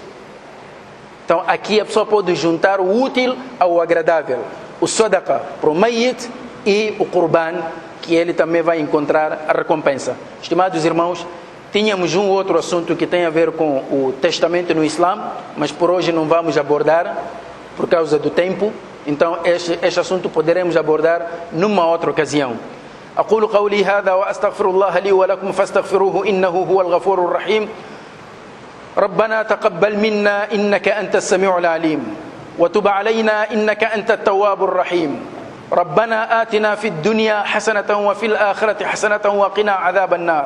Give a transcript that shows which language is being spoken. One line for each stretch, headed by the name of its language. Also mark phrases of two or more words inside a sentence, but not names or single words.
Portuguese: Então aqui a pessoa pode juntar o útil ao agradável, o sadaqa para o mayyit e o qurban, que ele também vai encontrar a recompensa. Estimados irmãos, tínhamos um outro assunto que tem a ver com o testamento no Islã, mas por hoje não vamos abordar por causa do tempo. Então este assunto poderemos abordar numa outra ocasião.
Arabic: أقول قولي هذا وأستغفر الله لي ولكم فاستغفروه إنه هو الغفور الرحيم. ربنا تقبل منا إنك أنت السميع العليم وتب علينا إنك أنت التواب الرحيم. ربنا آتنا في الدنيا حسنة وفي الآخرة حسنة وقنا عذاب النار.